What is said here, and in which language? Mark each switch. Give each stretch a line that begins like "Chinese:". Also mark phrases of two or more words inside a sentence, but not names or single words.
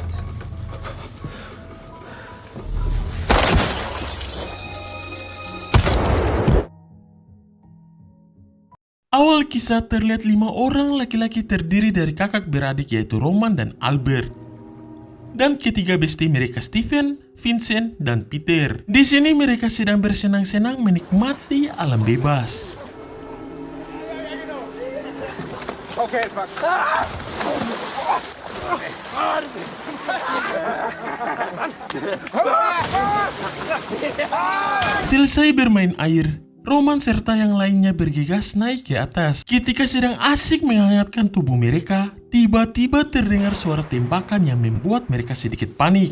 Indonesian: Awal kisah terlihat 5 orang laki-laki terdiri dari kakak beradik yaitu Roman dan Albert. Dan ketiga bestie mereka Steven, Vincent, dan Peter. Di sini mereka sedang bersenang-senang menikmati alam bebas.
German: Okay, jetzt mal.
Indonesian: Selesai bermain air, Roman serta yang lainnya bergegas naik ke atas. Ketika sedang asik menghangatkan tubuh mereka, tiba-tiba terdengar suara tembakan yang membuat mereka sedikit panik.